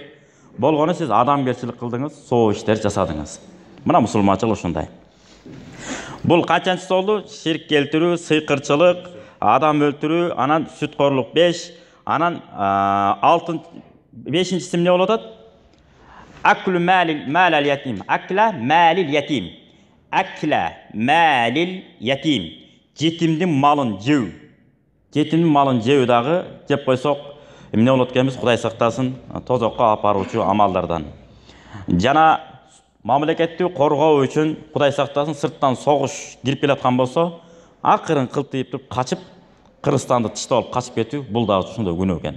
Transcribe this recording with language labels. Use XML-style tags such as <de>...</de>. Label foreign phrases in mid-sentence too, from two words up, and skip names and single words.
<ky>Болгону сиз адамгерчилик кылдыңыз, соо иштер жасадыңыз. Мына мусулманчылык ушундай. Бул канчанчысы болду? Ширк келтирүү, сыйкырчылык, адам өлтүрүү, анан сүткорлук 5, анан 5-инчиси эмне болуп атат?</ky> <ar>أكل مال اليتيم. أكل مال اليتيم. أكل مال اليتيم.</ar> <ky>Жетимдин малын жөө. Жетимдин малын жөө дагы жеп койсок эмне болот экенбиз? Кудай сактасын, тозокко апаруучу амалдардан. Жана мамлекетти коргоо үчүн Кудай сактасын сырттан согуш кирип келаткан болсо, акырын кылтыйып туруп качып, Кыргызстанды тыштап алып качып кетүү бул дагы ушундай күнөө экен.</ky>